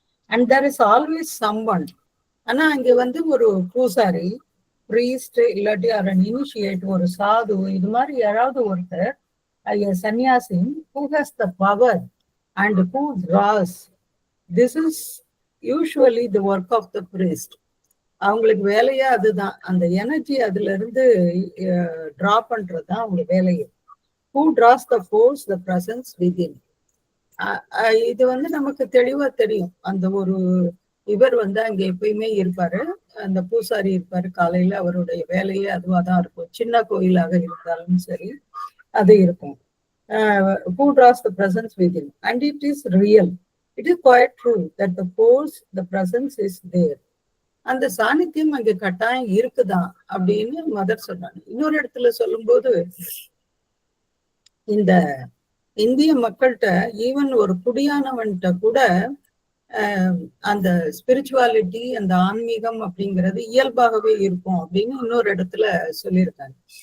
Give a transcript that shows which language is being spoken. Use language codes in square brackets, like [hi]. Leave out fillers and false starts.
[en] And there is always someone. [ta] ஆனா அங்க வந்து ஒரு பூசாரி, பிரீஸ்ட், இல்லாட்டி ஒரு இனிஷியேட், ஒரு சாது, இது மாதிரி யாராவது ஒருத்தர், சன்னியாசி, [en] who has the power and who draws. This is usually the work of the priest. [ta] அவங்களுக்கு வேலையே அதுதான். அந்த எனர்ஜி அதுல இருந்து டிரா பண்றதுதான் அவங்க வேலையே. [en] Who draws the force, the presence within. [ta] இது வந்து நமக்கு தெளிவா தெரியும். அந்த ஒரு இவர் வந்து அங்க எப்பயுமே இருப்பாரு. அந்த பூசாரி இருப்பாரு. காலையில அவருடைய வேலையே அதுவா தான் இருக்கும். சின்ன கோயிலாக இருந்தாலும் சரி அது இருக்கும். [en] Who draws the presence within, and it is real. It is quite true that the force, the presence is there. [ta] அந்த சாநித்தியம் அங்க கட்டாயம் இருக்குதான் அப்படின்னு மதர் சொன்னாங்க. இன்னொரு இடத்துல சொல்லும்போது, இந்த இந்திய மக்கள்கிட்ட ஈவன் ஒரு குடியானவன்கிட்ட கூட அந்த ஸ்பிரிச்சுவாலிட்டி, அந்த ஆன்மீகம் அப்படிங்கிறது இயல்பாகவே இருக்கும் அப்படின்னு இன்னொரு இடத்துல சொல்லியிருக்காங்க.